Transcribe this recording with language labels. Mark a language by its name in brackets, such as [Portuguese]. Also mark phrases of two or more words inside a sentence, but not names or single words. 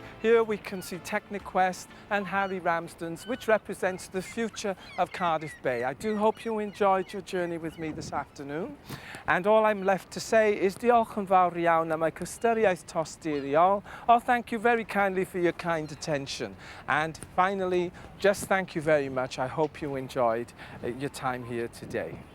[English] Here we can see Techniquest and Harry Ramsden's, which represents the future of Cardiff Bay. I do hope you enjoyed your journey with me this afternoon. And all I'm left to say is [Welsh] diolch yn fawr iawn am ei cysturiaeth tosturiol. [English] Oh, thank you very kindly for your kind attention. And finally, just thank you very much. I hope you enjoyed your time here today.